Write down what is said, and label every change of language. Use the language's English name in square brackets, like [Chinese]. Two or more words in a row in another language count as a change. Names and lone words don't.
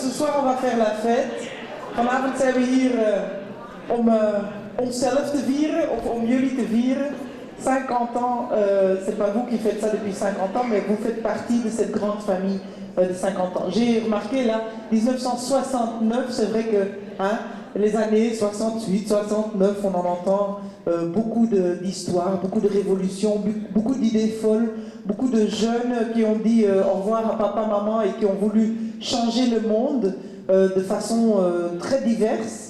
[French] ce soir, on va faire la fête. [Dutch] Vanavond zijn we hier om onszelf te vieren, of om jullie te vieren. [French] 50 ans, c'est pas vous qui faites ça depuis 50 ans, mais vous faites partie de cette grande famille de 50 ans. J'ai remarqué là, 1969, c'est vrai que les années 68, 69, on en entend beaucoup d'histoires, beaucoup de révolutions, beaucoup d'idées folles, beaucoup de jeunes qui ont dit au revoir à papa, maman et qui ont voulu changer le monde de façon très diverse.